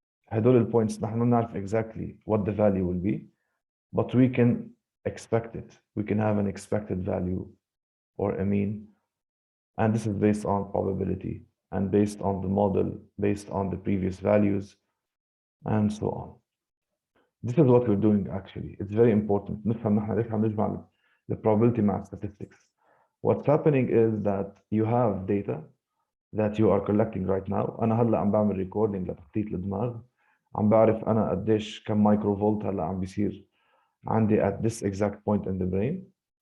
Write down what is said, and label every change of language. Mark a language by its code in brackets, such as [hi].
[ar] هدول البوينتس نحن ما نعرف [en] exactly what the value will be, but we can expect it. We can have an expected value or a mean. And this is based on probability and based on the model, based on the previous values, and so on. This is what we're doing actually. It's very important. [ar] نفهم نحن ليش عم نجمع the probability مع statistics. [en] What's happening is that you have data that you are collecting right now. [ar] أنا هلا عم بعمل recording لتخطيط الدماغ. عم بعرف أنا قديش كم مايكرو فولت هلا عم بيصير عندي [en] at this exact point in the brain.